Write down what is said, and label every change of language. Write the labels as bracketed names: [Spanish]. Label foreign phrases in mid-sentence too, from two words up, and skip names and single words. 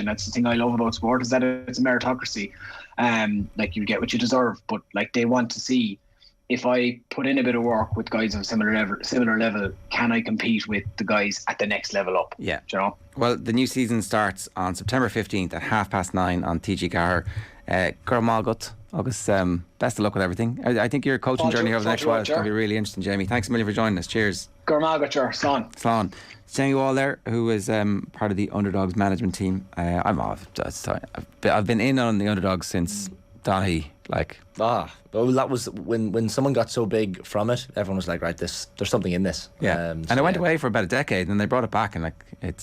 [English] And that's the thing I love about sport, is that it's a meritocracy. You get what you deserve, but they want to see, if I put in a bit of work with guys of similar level, can I compete with the guys at the next level up? Yeah. Do you know? Well, the new season starts on September 15th at 9:30 on TG Gar. [Irish] Gormalgut, [English] August, best of luck with everything. I think your coaching journey over the next while is going to be really interesting, Jamie. Thanks a million for joining us. Cheers. [Irish] Gormalgut, Slán. [English] Jamie Wall there, who is part of the Underdogs management team. I've been in on the Underdogs since Donaghy. That was when someone got so big from it, everyone was like, right, there's something in this. Yeah. And it went away for about a decade, and they brought it back, and it's